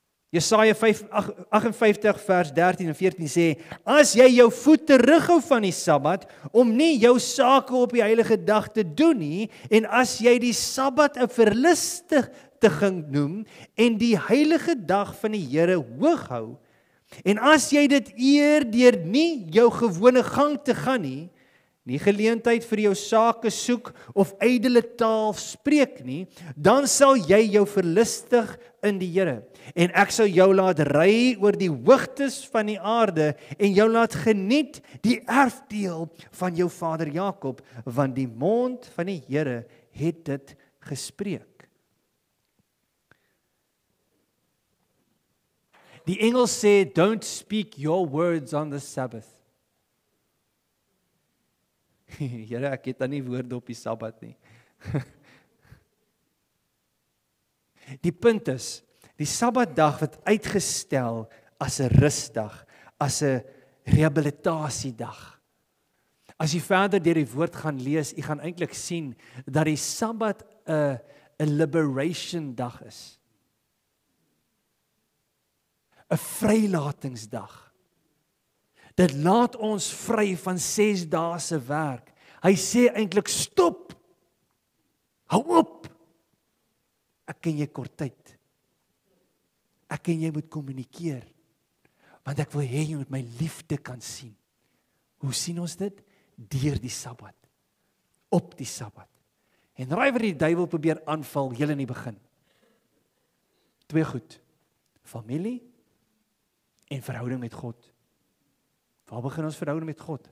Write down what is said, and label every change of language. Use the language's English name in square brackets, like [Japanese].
[Afrikaans] Jesaja 58 vers 13 en 14 sê: As jy jou voet terughou van die Sabbat om nie jou sake op die heilige dag te doen nie, en as jy die Sabbat 'n verlustiging noem en die heilige dag van die Here hoog hou, en as jy dit eer deur nie jou gewone gang te gaan nie geleentheid vir jou sake soek of ydelle taal spreek nie, dan sal jy jou verlustig in die Here. En ek sal jou laat ry oor die hoogtes van die aarde en jou laat geniet die erfdeel van jou vader Jakob, want die mond van die Here het dit gespreek. Die engel sê, [English] don't speak your words on the Sabbath. [Afrikaans] Here, ek het dan nie woorde op die Sabbat nie. Die punt is, die Sabbatdag word uitgestel as 'n rusdag, as 'n rehabilitasiedag. As jy verder deur die woord gaan lees, jy gaan eintlik sien dat die Sabbat 'n liberation dag is. 'n vrylatingsdag. Dit laat ons vry van 6 dae se werk. Hy sê eintlik stop. Hou op. Ek ken jy kort tyd. Ek en jy moet kommunikeer. Want ek wil hê jy moet my liefde kan sien. Hoe sien ons dit? Deur die Sabbat. Op die Sabbat. En raai wat die duiwel probeer aanval heel in die begin. 2 goed. Familie en verhouding met God. Waar begin ons verhouding met God?